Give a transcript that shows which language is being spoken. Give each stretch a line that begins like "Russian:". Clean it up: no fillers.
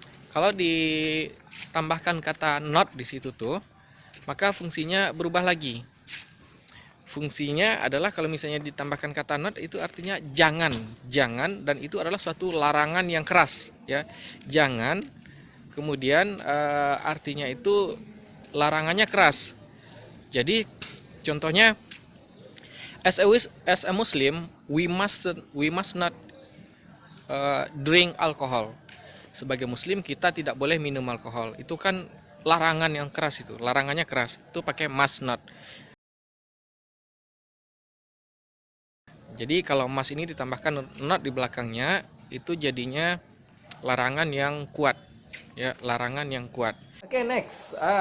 Indonesian: Kalau ditambahkan kata not di situ tuh, maka fungsinya berubah lagi. Fungsinya adalah kalau misalnya ditambahkan kata not itu artinya jangan, dan itu adalah suatu larangan yang keras ya. Jangan, kemudian artinya itu larangannya keras. Jadi contohnya
English: as a Muslim we must not drink alcohol.
Indonesian: Sebagai Muslim kita tidak boleh minum alkohol. Itu kan larangan yang keras, itu larangannya keras. Itu pakai must not. Jadi kalau mas ini ditambahkan not di belakangnya, itu jadinya larangan yang kuat ya, larangan yang kuat. Oke, next.